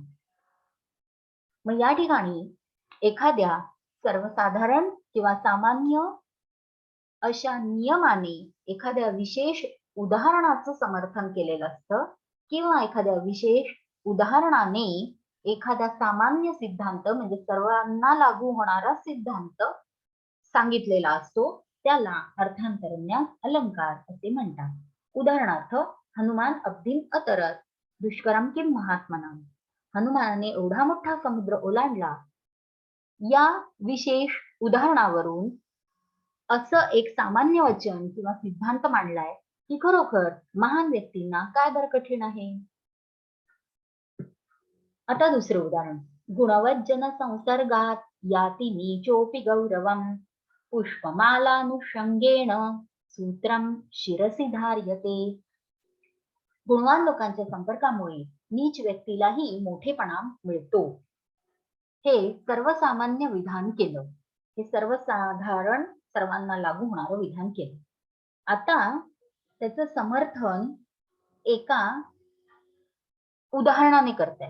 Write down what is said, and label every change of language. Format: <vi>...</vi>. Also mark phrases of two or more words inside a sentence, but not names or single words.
<mr>मग या ठिकाणी एखाद्या सर्वसाधारण किंवा सामान्य अशा नियमाने एखाद्या विशेष उदाहरणाचं समर्थन केलेलं असतं किंवा एखाद्या विशेष उदाहरणाने एखादा सामान्य सिद्धांत म्हणजे सर्वांना लागू होणारा सिद्धांत सांगितलेला असतो, त्याला अर्थांतरन्यास अलंकार असे म्हणतात. उदाहरणार्थ</mr> <sa>हनुमान अब्धिम अतरत दुष्करम किम महात्मना,</sa> <mr>हनुमानाने एवढा मोठा समुद्र ओलांडला. या विशेष उदाहरणावरून असं एक सामान्य वचन किंवा सिद्धांत मांडलाय की खरोखर महान व्यक्तींना काय बरं कठीण आहे. आता दुसरं उदाहरण,</mr> <sa>गुणवज्जन संसर्गात याति नीचोपि गौरवम पुष्पमालानुषंगेण सूत्रम शिरसी धार्यते.</sa> <mr>गुणवान लोकांच्या संपर्कामुळे नीच व्यक्तीलाही मोठेपणा मिळतो. हे सर्वसामान्य विधान केलं, हे सर्वसाधारण सर्वांना लागू होणारं विधान केलं. आता त्याचं समर्थन एका उदाहरणाने करताय.</mr>